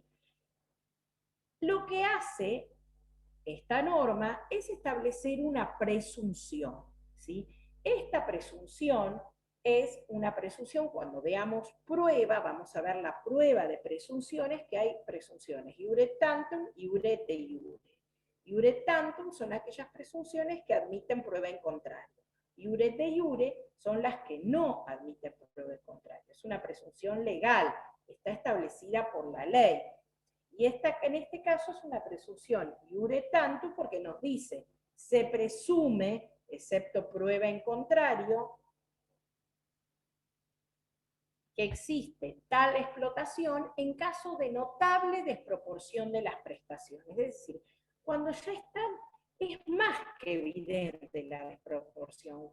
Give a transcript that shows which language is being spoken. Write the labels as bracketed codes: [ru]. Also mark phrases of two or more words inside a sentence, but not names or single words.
[es] Lo que hace esta norma es establecer una presunción, ¿sí? Esta presunción es una presunción, cuando veamos prueba, vamos a ver la prueba de presunciones, que hay presunciones [la] iure tantum, iure de iure. Iure tantum [es] son aquellas presunciones que admiten prueba en contrario. [la] Iure de iure [es] son las que no admiten prueba en contrario. Es una presunción legal, está establecida por la ley. Y en este caso es una presunción [la] iure tantum [es] porque nos dice, se presume, excepto prueba en contrario, que existe tal explotación en caso de notable desproporción de las prestaciones. Es decir, cuando ya están, es más que evidente la desproporción.